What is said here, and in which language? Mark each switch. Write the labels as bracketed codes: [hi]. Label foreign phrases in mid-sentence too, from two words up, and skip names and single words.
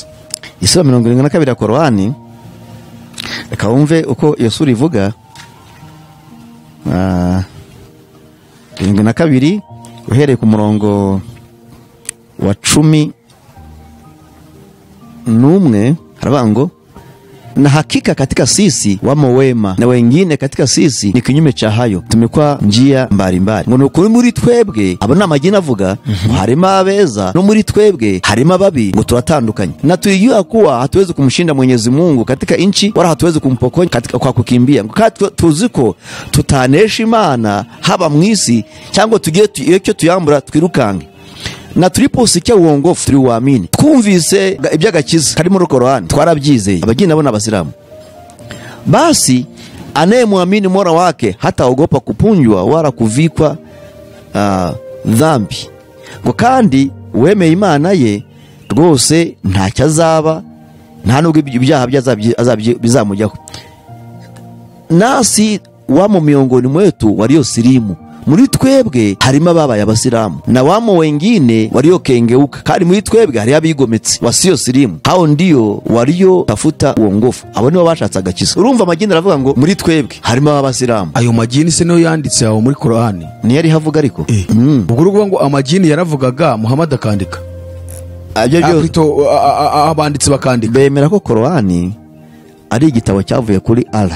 [rw] Isura 72 ya Korani, reka wumve uko iyo sura ivuga. 72 uhereye ku murongo wa 11 haravuga ngo, [sw] na hakika katika sisi wamo wema na wengine katika sisi ni kinyume cha hayo, tumekuwa njia mbalimbali. [rw] Ngo nukuri muri twebwe, abo ni amagini avuga, harimo abeza no muri twebwe harimo ababi, ngo turatandukanye. [sw] Na tulijua kuwa hatuwezi kumshinda Mwenyezi Mungu katika inchi, wala hatuwezi kumpokonya katika kwa kukimbia. [rw] Ngo tuziko tutanesha Imana haba mwisi, cyangwa tugiye icyo tuyambura twirukange. [sw] Na tuliposikia uongofu tuliuamini, [rw] twumvise iby'agakiza kari muri Korani, twarabyizeye. Abageni nabo n'abasilamu. [sw] Basi anayemwamini Mola wake hataogopa kupunjwa wala kuvikwa dhambi. [rw] Ngo kandi uwemeye Imana ye rwose ntacyo azaba, nta nubwo ibyaha bizamujyaho. [sw] Nasi wamo miongoni mwetu waliosilimu, [rw] muri twebwe harimo ababaye abasilamu, [sw] na wamo wengine waliokengeuka, [rw] kandi muri twebwe hari abigometse [sw] wasio silimu, hao ndio walio tafuta uongofu, [rw] abo nibo bashatse agakiza. Urumva amagini aravuga ngo muri twebwe harimo abasilamu. Ayo magini se niyo yanditse aho muri Korani, ni yari havuga ariko ubwo ruvuga ngo amagini yaravugaga, Muhammad akandika, abanditsi bakandika. Bemera ko Korani ari igitabo cyavuye kuri Allah.